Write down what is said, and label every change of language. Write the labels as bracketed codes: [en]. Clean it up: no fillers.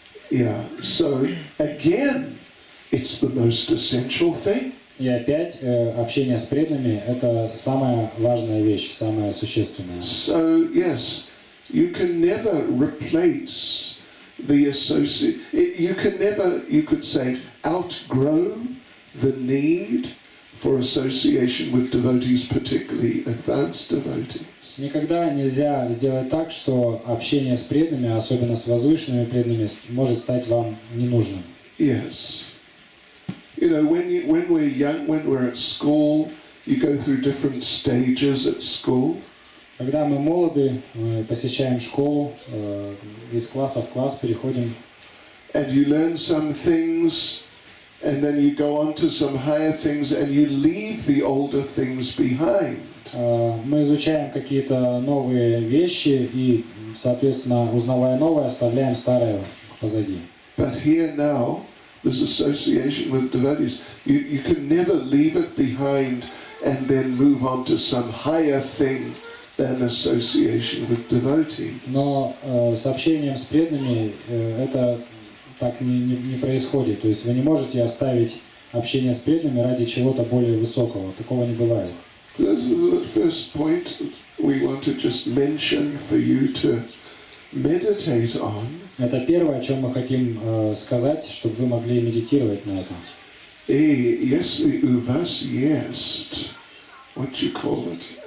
[en] Yeah, so again, it's the most essential thing. [ru] И опять общение с преданными – это самая важная вещь, самая существенная. [en] So yes, you can never replace the associate. You can never, you could say, outgrow the need for association with devotees, particularly advanced devotees. [ru] Никогда нельзя сделать так, что общение с преданными, особенно с возвышенными преданными, может стать вам ненужным. [en] Yes. You know, when we're young, when we're at school, you go through different stages at school. [ru] Когда мы молоды, мы посещаем школу, из класса в класс переходим. [en] And you learn some things, and then you go on to some higher things, and you leave the older things behind. [ru] Мы изучаем какие-то новые вещи и, соответственно, узнавая новое, оставляем старое позади. [en] But here now, this association with devotees, you can never leave it behind and then move on to some higher thing than association with devotees. [ru] Но с общением с преданными это так не происходит. То есть вы не можете оставить общение с преданными ради чего-то более высокого. Такого не бывает. [en] This is the first point we want to just mention for you to meditate on. [ru] Это первое, о чем мы хотим сказать, чтобы вы могли медитировать на этом. Если у вас есть, [en] what do you call it?